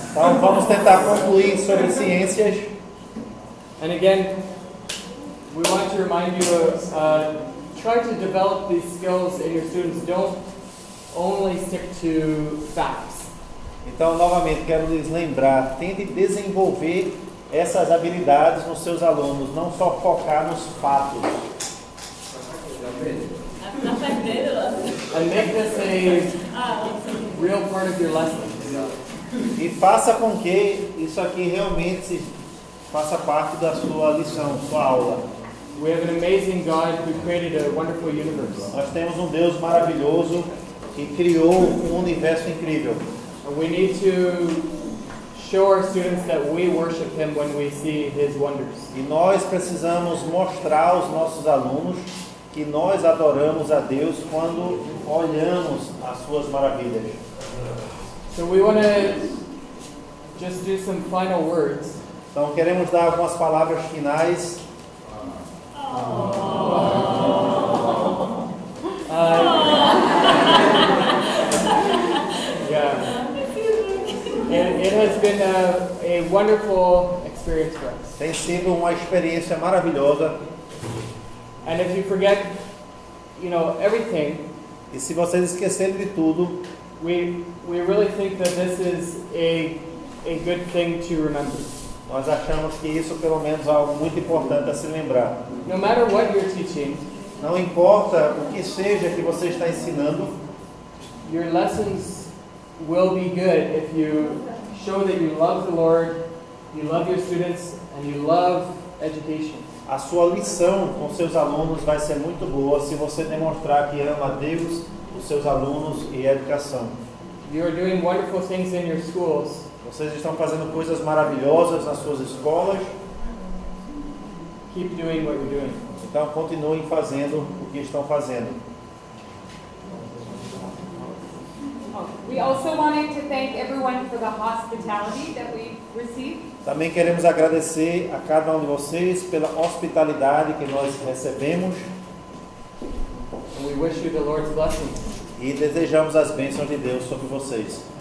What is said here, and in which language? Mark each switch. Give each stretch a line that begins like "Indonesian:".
Portuguese: Então vamos tentar concluir sobre ciências.
English: And again, we want to remind you try to develop these skills in your students. Don't only stick to facts.
Portuguese: Então, novamente, quero lhes lembrar, tente desenvolver essas habilidades nos seus alunos, não só focar nos fatos.
English: And make this a real part of your lesson.
Portuguese: E faça com que isso aqui realmente faça parte da sua lição, sua aula.
English: We have an amazing God who created a wonderful universe.
Portuguese: Nós temos um Deus maravilhoso que criou um universo incrível.
English: And we need to show our students that we worship Him when we see His wonders.
Portuguese: E nós precisamos mostrar aos nossos alunos que nós adoramos a Deus quando olhamos as suas maravilhas.
English: So we want to just do some final words.
Portuguese: Então queremos dar algumas palavras finais.
English: Yeah. It has been a wonderful experience for us.
Portuguese: Tem sido uma experiência maravilhosa.
English: And if you forget, everything,
Portuguese: E se vocês esquecerem de tudo,
English: we really think that this is a good thing to remember.
Portuguese: nós achamos que isso pelo menos é algo muito importante a se lembrar.
English: No matter what you're teaching,
Portuguese: Não importa o que seja que você está ensinando,
English: your lessons will be good if you show that you love the Lord, you love your students, and you love education.
Portuguese: a sua lição com seus alunos vai ser muito boa se você demonstrar que ama a Deus, os seus alunos e a educação.
English: You are doing wonderful things in your schools.
Portuguese: Vocês estão fazendo coisas maravilhosas nas suas escolas,
English: Keep doing what you're doing.
Portuguese: então continuem fazendo o que estão fazendo.
English: We also wanted to thank everyone for the hospitality that we received.
Portuguese: Também queremos agradecer a cada um de vocês pela hospitalidade que nós recebemos
English: And we wish you the Lord's blessings.
Portuguese: e desejamos as bênçãos de Deus sobre vocês.